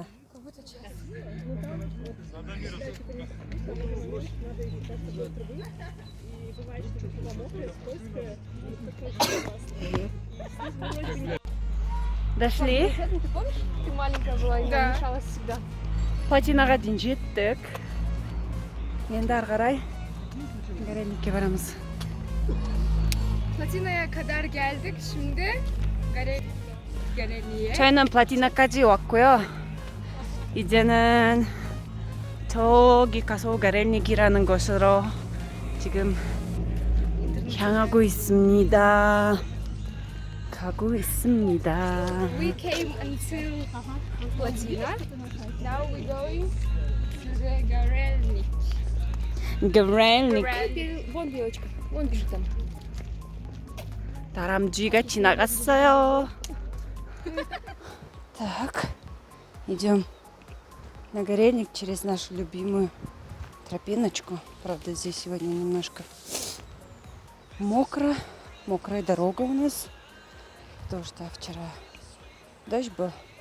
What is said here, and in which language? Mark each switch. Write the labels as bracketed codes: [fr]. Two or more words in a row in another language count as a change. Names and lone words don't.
[ru] Как будто час. Дошли. Ты помнишь, ты маленькая была и Да. мешалась всегда? [kk] Плотинаға дейін жеттік. Енді ары қарай Горельникке барамыз. [tr] Platina'ya kadar geldik. Şimdi galeriye. [ko] 저희는 플라티나까지 왔고요. 이제는 저기 가서 가렐닉이라는 곳으로 지금 향하고 있습니다. 가고 있습니다. [en] We came until Platina. Now we're going to the Garelnik. [ko] 가렐닉. [ru] Вон девочка, вон бежит там. [ko] 다람쥐가 지나갔어요. [ru] Так, идем на Горельник через нашу любимую тропиночку. Правда, здесь сегодня немножко мокро. Мокрая дорога у нас. Потому что вчера дождь был.